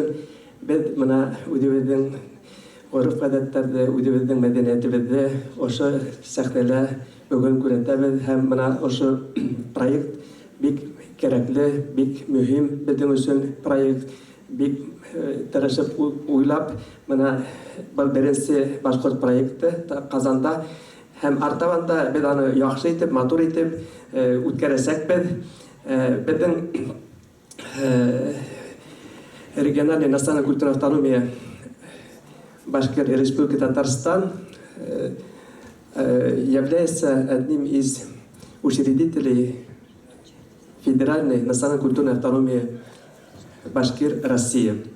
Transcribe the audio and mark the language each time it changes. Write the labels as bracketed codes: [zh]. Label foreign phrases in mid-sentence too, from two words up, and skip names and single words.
[ba] Беҙ бына үҙебеҙҙең ғөрөф-ғәҙәттәрҙе, үҙебеҙҙең мәҙәниәтебеҙҙе ошо сәхнәлә бөгөн күрһәтәбеҙ һәм бына ошо проект бик кәрәкле, бик мөһим беҙҙең өсөн проект. Бик тырышып уйлап, бына был беренсе башҡорт проекты Ҡазанда. Һәм артабанда беҙ аны яҡшы итеп, матур итеп үткәрәсәкбеҙ. [ru] Беҙҙең региональная национальная культурная автономия Башкир Республики Татарстан является одним из учредителей Федеральной национальной культурной автономии Башкир Россия.